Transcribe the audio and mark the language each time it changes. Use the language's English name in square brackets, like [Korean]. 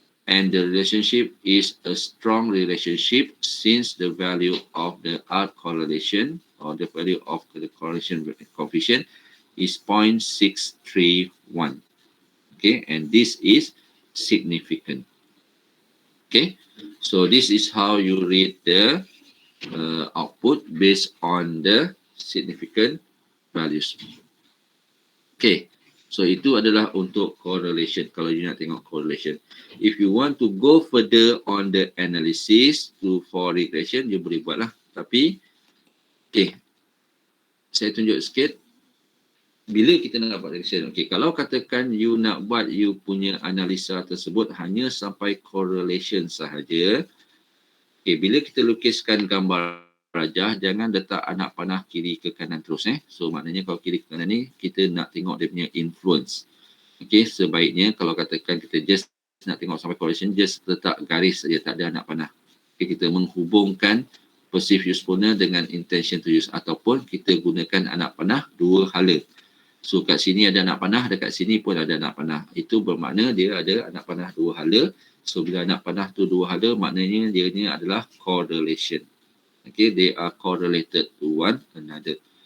[English] And the relationship is a strong relationship since the value of the R correlation or the value of the correlation coefficient is 0.631. Okay, and this is significant. Okay, so this is how you read the output based on the significant values. [Malay] Okay, so itu adalah untuk correlation. Kalau you nak tengok [English] correlation, if you want to go further on the analysis for regression, [Malay] you boleh buat lah. Tapi, okay, saya tunjuk sikit. Bila kita nak buat regression, okay, kalau katakan you nak buat you punya analisa tersebut hanya sampai correlation sahaja, okay, bila kita lukiskan gambar rajah, jangan letak anak panah kiri ke kanan terus. So maknanya kalau kiri ke kanan ni, kita nak tengok dia punya influence. Okay, sebaiknya kalau katakan kita just nak tengok sampai correlation, just letak garis saja, tak ada anak panah. Okay, kita menghubungkan perceived usefulness dengan intention to use, ataupun kita gunakan anak panah dua hala. So kat sini ada anak panah, dekat sini pun ada anak panah. Itu bermakna dia ada anak panah dua hala. So bila anak panah tu dua hala, maknanya dia ni adalah correlation. [English] Okay, they are correlated to one another.